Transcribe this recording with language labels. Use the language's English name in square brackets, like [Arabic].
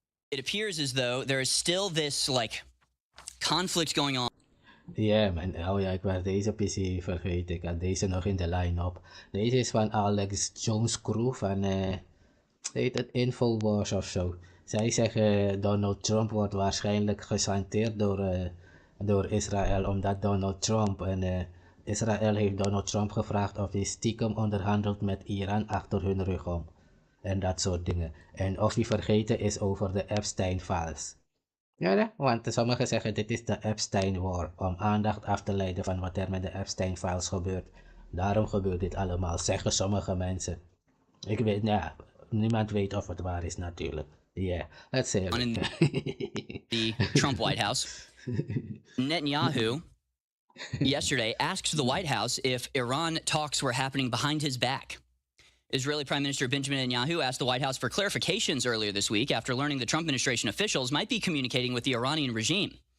[English] it appears as though there is still this like conflict going on. [Dutch] Ja, man. Oh ja, ik was deze PC vergeten. Ik had deze nog in de line-up. Deze is van Alex Jones Crew van, heet het Infowars of zo. Zij zeggen Donald Trump wordt waarschijnlijk gesanteerd door Israël, omdat Donald Trump Israël heeft Donald Trump gevraagd of hij stiekem onderhandelt met Iran achter hun rug om. En dat soort dingen. En of hij vergeten is over de Epstein-files. Ja, want sommigen zeggen dit is de Epstein-war, om aandacht af te leiden van wat er met de Epstein-files gebeurt. Daarom gebeurt dit allemaal, zeggen sommige mensen. Ik weet, ja, niemand weet of het waar is natuurlijk. [English] Yeah, let's say in the Trump White House. Netanyahu yesterday asked the White House if Iran talks were happening behind his back. Israeli Prime Minister Benjamin Netanyahu asked the White House for clarifications earlier this week after learning the Trump administration officials might be communicating with the Iranian regime.